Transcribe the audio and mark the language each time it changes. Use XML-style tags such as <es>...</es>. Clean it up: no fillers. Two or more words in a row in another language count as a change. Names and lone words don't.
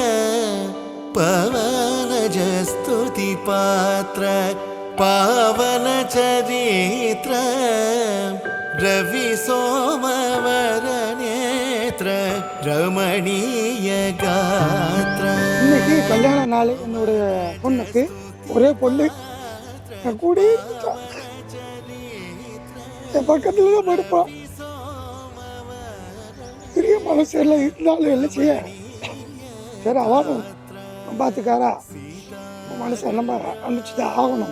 <sa>पवन स्तुति पात्र पावन चरित्र रवि सोमवर नेत्र रमणीय गात्र.</sa> <ta>இன்னைக்கு கல்யாண நாள். என்னுடைய பொண்ணுக்கு ஒரே பொண்ணு கூட என் பக்கத்துல தான் படுப்பான். பெரிய மனசில் இருந்தாலும் என்ன செய்ய, சரி அவனும் பார்த்துக்காரா மனசை நம்ம அனுப்பிச்சுதான் ஆகணும்.</ta>